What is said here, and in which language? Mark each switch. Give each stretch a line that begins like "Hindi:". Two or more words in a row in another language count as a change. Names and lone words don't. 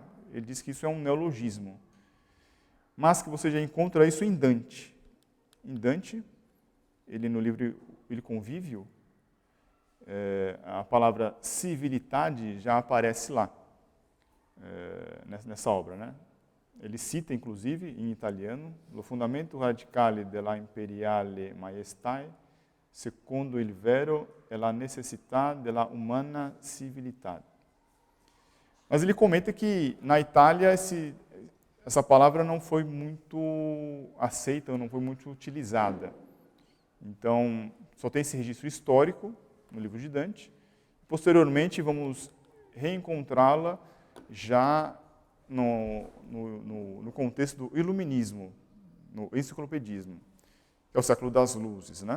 Portuguese: Ele diz que isso é um neologismo, mas que você já encontra isso em Dante. Em Dante, ele no livro Il Convívio, a palavra civilidade já aparece lá, nessa obra, né? Ele cita, inclusive, em italiano,
Italian: lo fundamento radicale della imperiale maestà, secondo il vero, è la necessità della umana civiltà.
Portuguese: Mas ele comenta que, na Itália, essa palavra não foi muito aceita, não foi muito utilizada. Então, só tem esse registro histórico no livro de Dante. Posteriormente, vamos reencontrá-la já no contexto do iluminismo, no enciclopedismo, que é o século das luzes, né?